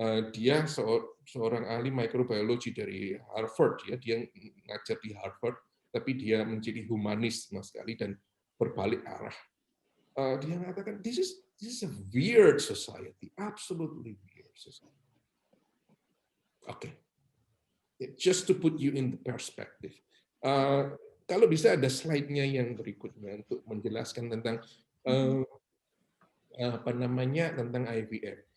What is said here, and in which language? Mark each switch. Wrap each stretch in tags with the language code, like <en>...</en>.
<id>Dia seorang ahli mikrobiologi dari Harvard, ya, dia ngajar di Harvard, tapi dia menjadi humanis sama sekali dan berbalik arah. Dia mengatakan</id> <en>this is a weird society,</en> <id>absolutely weird society.</id> <en>Okay, just to put you in the perspective.</en> <id>Kalau bisa ada slide-nya yang berikutnya untuk menjelaskan tentang tentang IVF.</id>